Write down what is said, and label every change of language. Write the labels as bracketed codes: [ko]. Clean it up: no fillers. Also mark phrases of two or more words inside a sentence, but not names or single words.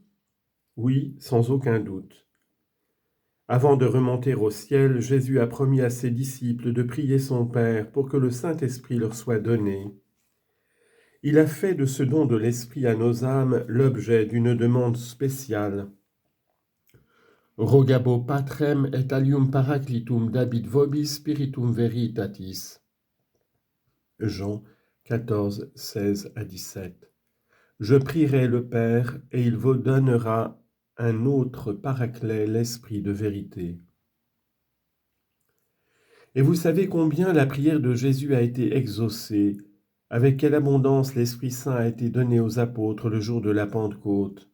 [fr] Oui, sans aucun doute. Avant de remonter au ciel, Jésus a promis à ses disciples de prier son Père pour que le Saint-Esprit leur soit donné. Il a fait de ce don de l'Esprit à nos âmes l'objet d'une demande spéciale. [la] Rogabo patrem et alium paraclitum dabit vobis spiritum veritatis. [fr] Jean 14, 16 à 17. Je prierai le Père et il vous donnera un autre paraclet, l'Esprit de vérité. Et vous savez combien la prière de Jésus a été exaucée, avec quelle abondance l'Esprit Saint a été donné aux apôtres le jour de la Pentecôte.